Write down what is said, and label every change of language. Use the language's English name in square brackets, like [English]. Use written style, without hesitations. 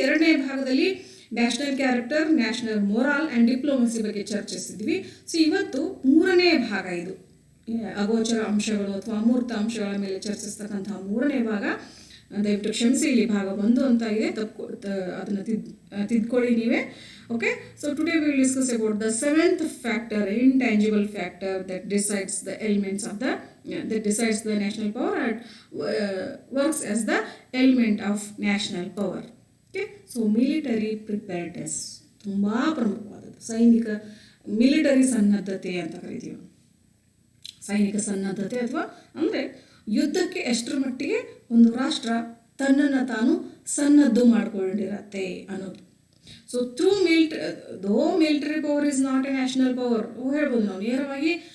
[Kannada] 2ನೇ ಭಾಗದಲ್ಲಿ national character, national morale and diplomacy ಬಗ್ಗೆ ಚರ್ಚಿಸಿದ್ವಿ. ಸೊ ಇವತ್ತು 3ನೇ ಭಾಗ, ಇದು ಅಗೋಚರ ಅಂಶಗಳು ಅಥವಾ ಅಮೂರ್ತ ಅಂಶಗಳ ಮೇಲೆ ಚರ್ಚಿಸ್ತಕ್ಕಂತಹ 3ನೇ ಭಾಗ. ದಯವಿಟ್ಟು ಕ್ಷಮಿಸಿ, ಇಲ್ಲಿ ಭಾಗ 1 ಅಂತ ಇದೆ, ಅದನ್ನು ತಿದ್ಕೊಳ್ಳಿ ನೀವೇ. [English] Okay, so today we will discuss about the 7th factor, intangible factor that decides the elements of that decides the national power and works as the element of national power. Okay, so military preparedness [Kannada] ತುಂಬಾ ಪ್ರಮುಖವಾದದ್ದು. ಸೈನಿಕ military ಸನ್ನದ್ಧತೆ ಅಂತ ಕರಿತೀವಿ. ಸೈನಿಕ ಸನ್ನದ್ಧತೆ ಅಥವಾ ಅಂದರೆ ಯುದ್ಧಕ್ಕೆ ಎಷ್ಟರ ಮಟ್ಟಿಗೆ ಒಂದು ರಾಷ್ಟ್ರ ತನ್ನನ್ನು ತಾನು ಸನ್ನದ್ಧು ಮಾಡಿಕೊಂಡಿರತ್ತೆ ಅನ್ನೋದು. [English] so through military power is not a national power [Kannada] ಹೇಳ್ಬೋದು ನಾವು ನೇರವಾಗಿ.